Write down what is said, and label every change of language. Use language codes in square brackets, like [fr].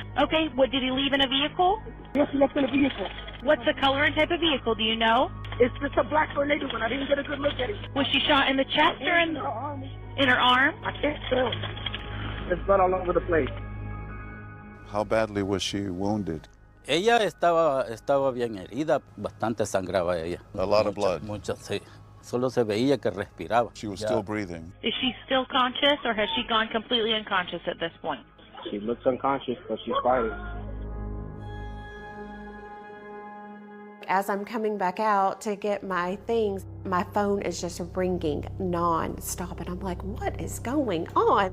[en] Okay, what did he leave in a vehicle? Yes, he left in a vehicle. What's the color and type of vehicle? Do you know? It's just a black tornado one. I didn't get a good look at it. Was she shot in the chest or in her arm? I can't tell. There's blood all over the place. How badly was she wounded? [es] Ella estaba bien herida, bastante sangraba ella. [en] A lot of blood. [es] Mucha, sí. Solo se veía que respiraba. [en] She was still breathing. Is she still conscious or has she gone completely unconscious at this point? She looks unconscious, but she's fighting. As I'm coming back out to get my things, my phone is just ringing non-stop. And I'm like, what is going on?